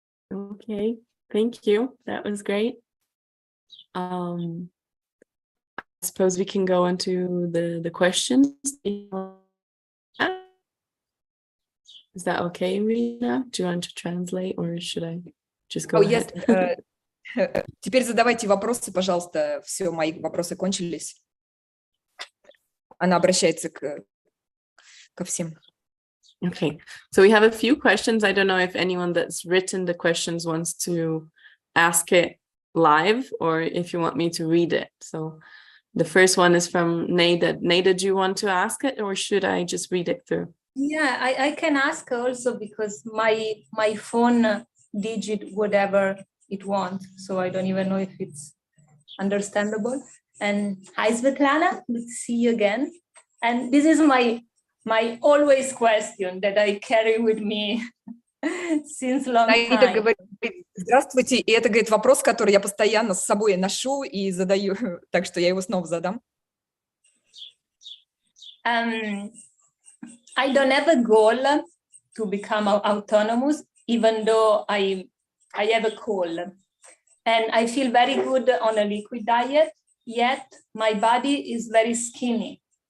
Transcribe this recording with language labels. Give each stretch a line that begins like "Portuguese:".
English: Okay. Thank you. That was great. I suppose we can go into the questions. Is that okay, Irina? Do you want to translate or should I just go ahead? Yes.
Russian: Теперь задавайте вопросы, пожалуйста. Все, мои вопросы кончились. Она обращается ко всем.
English: Okay, so we have a few questions. I don't know if anyone that's written the questions wants to ask it live or if you want me to read it. So the first one is from Neda. Neda, do you want to ask it or should I just read it through? Yeah, I can ask also because my phone digit whatever it wants, so I don't even know if it's understandable. And hi Svetlana, good to see you again. And this is my always question that I carry with me since long
Russian: Наида
English: time.
Russian: говорит: здравствуйте, и это, говорит, вопрос, который я постоянно с собой ношу и задаю, так что я его снова задам.
English: I don't have a goal to become autonomous, even though I have a goal. And I feel very good on a liquid diet, yet my body is very skinny.